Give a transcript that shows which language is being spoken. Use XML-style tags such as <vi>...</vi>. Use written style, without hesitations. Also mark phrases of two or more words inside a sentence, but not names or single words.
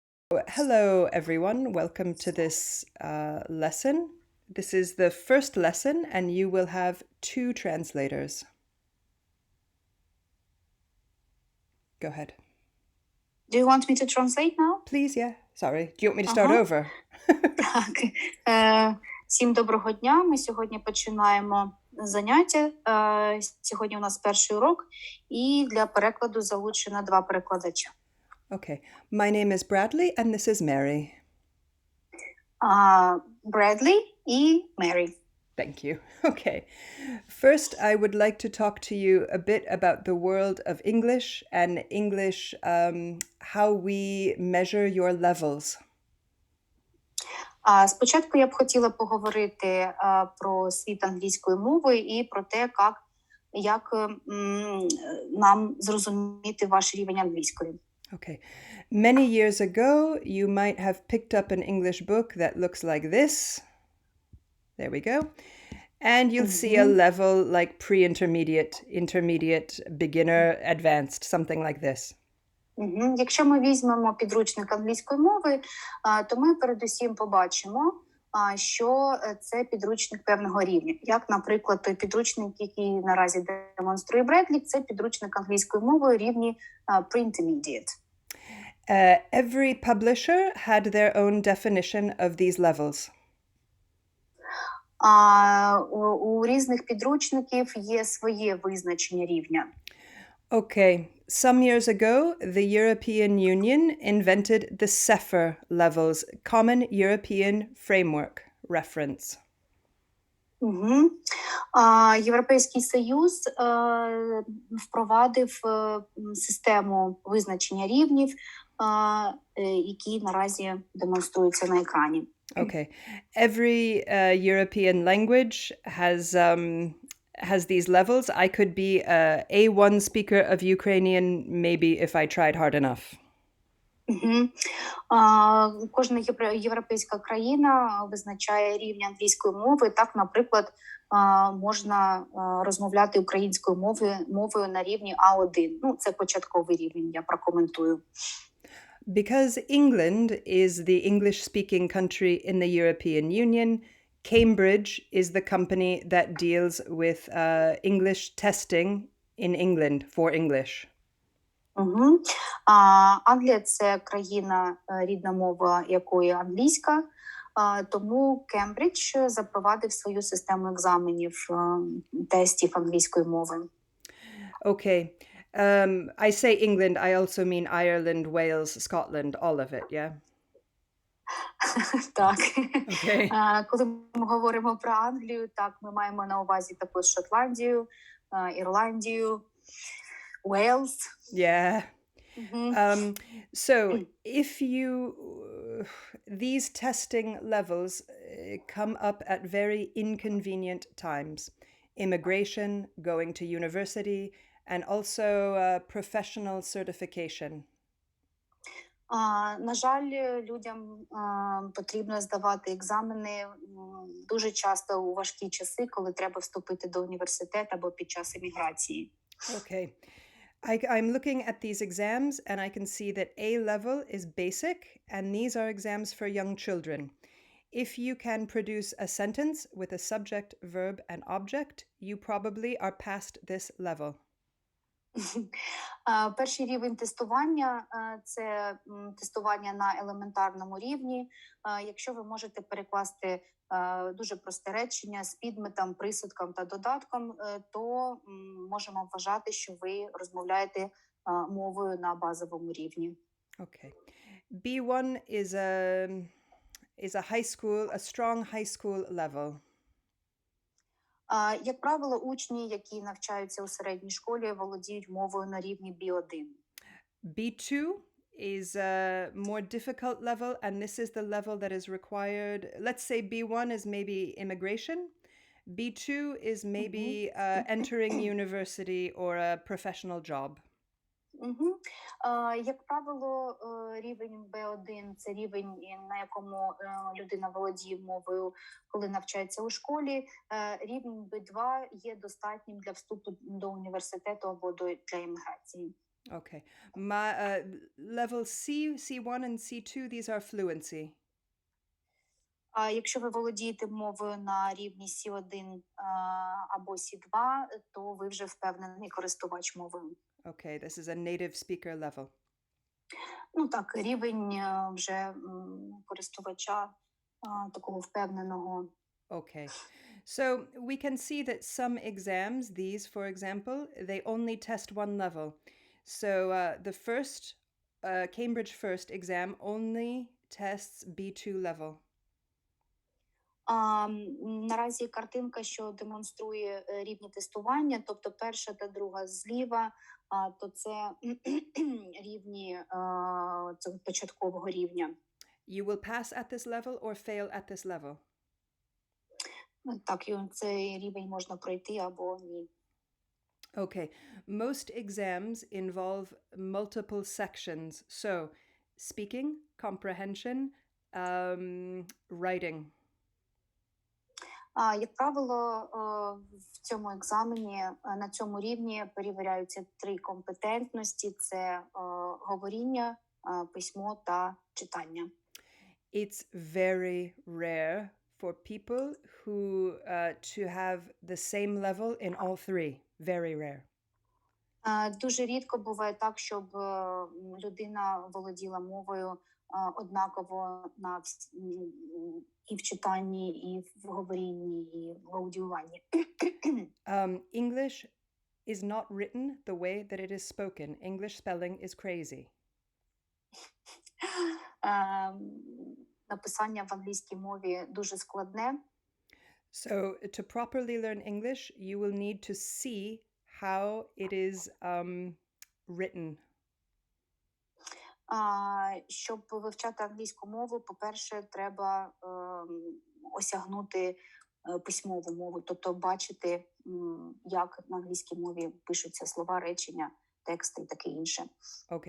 <en>Hello, everyone. Welcome to this lesson. This is the first lesson, and you will have two translators. Go ahead. Do you want me to translate now? Please, yeah. Sorry. Do you want me to start</en> <uk>Ага.</uk> <en>over?</en> <uk>Так. Всім доброго дня. Ми сьогодні починаємо заняття. Сьогодні у нас перший урок, і для перекладу залучено 2 перекладача.</uk> <en>Okay. My name is Bradley, and this is Mary.</en> <uk>Бредлі і Мері.</uk> <en>Thank you. Okay. First, I would like to talk to you a bit about the world of English and English, how we measure your levels.</en> <uk>Спочатку я б хотіла поговорити про світ англійської мови і про те, як нам зрозуміти ваш рівень англійської.</uk> <en>Okay. Many years ago, you might have picked up an English book that looks like this. There we go. And you'll see a level like pre-intermediate, intermediate, beginner, advanced, something like this.</en> <uk>Якщо ми візьмемо підручник англійської мови, то ми передусім побачимо, що це підручник певного рівня. Як, наприклад, той підручник, який наразі демонструє Бредлі, це підручник англійської мови рівні pre-intermediate.</uk> <en>Every publisher had their own definition of these levels.</en> <uk>У різних підручників є своє визначення рівня.</uk> <en>Okay. Some years ago, the European Union invented the CEFR levels, Common European Framework Reference.</en> <uk>Європейський Союз впровадив систему визначення рівнів, які наразі демонструються на екрані.</uk> <en>Okay. Every European language has these levels. I could be a A1 speaker of Ukrainian maybe if I tried hard enough.</en> <uk>Кожна європейська країна визначає рівень англійської мови. Так, наприклад, можна розмовляти українською мовою на рівні А1. Це початковий рівень, я прокоментую.</uk> <en>Because England is the English-speaking country in the European Union, Cambridge is the company that deals with English testing in England for English.</en> <uk>Англія – це країна, рідна мова якої англійська, тому Кембридж запровадив свою систему екзаменів, тестів англійської мови.</uk> <en>Okay. I say England, I also mean Ireland, Wales, Scotland, all of it, yeah?</en> <uk>Так.</uk> <en>Okay.</en> <uk>Коли ми говоримо про Англію, так, ми маємо на увазі також Шотландію, Ірландію,</uk> <en>Wales. Yeah. So if these testing levels come up at very inconvenient times, immigration, going to university, and also professional certification.</en> <uk>На жаль, людям потрібно здавати екзамени дуже часто у важкі часи, коли треба вступити до університету або під час еміграції.</uk> <en>Okay. I'm looking at these exams and I can see that A level is basic and these are exams for young children. If you can produce a sentence with a subject, verb, and object, you probably are past this level.</en> <uk>Перший рівень тестування – це тестування на елементарному рівні. Якщо ви можете перекласти дуже просте речення з підметом, присудком та додатком, то можемо вважати, що ви розмовляєте мовою на базовому рівні.</uk> <en>Okay. B1 is a high school, a strong high school level.</en> <uk>Як правило, учні, які навчаються у середній школі, володіють мовою на рівні B1.</uk> <en>B2 is a more difficult level, and this is the level that is required. Let's say B1 is maybe immigration. B2 is maybe entering university or a professional job.</en> <uk>Як правило, рівень B1 – це рівень, на якому людина володіє мовою, коли навчається у школі. Рівень B2 є достатнім для вступу до університету або для імміграції.</uk> <en>Okay. Level C, C1 and C2, these are fluency.</en> <uk>А якщо ви володієте мовою на рівні C1 або C2, то ви вже впевнений користувач мовою.</uk> <en>Okay, this is a native speaker level.</en> <uk>Ну так, рівень вже користувача такого впевненого.</uk> <en>Okay. So we can see that some exams, these, for example, they only test one level. So the first, Cambridge First exam only tests B2 level.</en> <uk>Наразі картинка, що демонструє рівні тестування, тобто перша та друга зліва, то це рівні цього початкового рівня.</uk> <en>You will pass at this level or fail at this level.</en> <uk>Так, цей рівень можна пройти або ні.</uk> <en>Okay. Most exams involve multiple sections. So, speaking, comprehension, writing.</en> <uk>Як правило, в цьому екзамені на цьому рівні перевіряються 3 компетентності: це говоріння, письмо та читання.</uk> <en>It's very rare for people who to have the same level in all 3. Very rare.</en> <uk>Дуже рідко буває так, щоб людина володіла мовою однаково і в читанні, і в говорінні, і в аудіюванні.</uk> <en>English is not written the way that it is spoken. English spelling is crazy.</en> <uk>Написання в англійській мові дуже складне.</uk> <en>So to properly learn English, you will need to see how it is written.</en> <uk>Щоб вивчати англійську мову, по-перше, треба осягнути письмову мову, тобто бачити, як на англійській мові пишуться слова, речення, тексти і таке інше.</uk> <en>Okay.</en>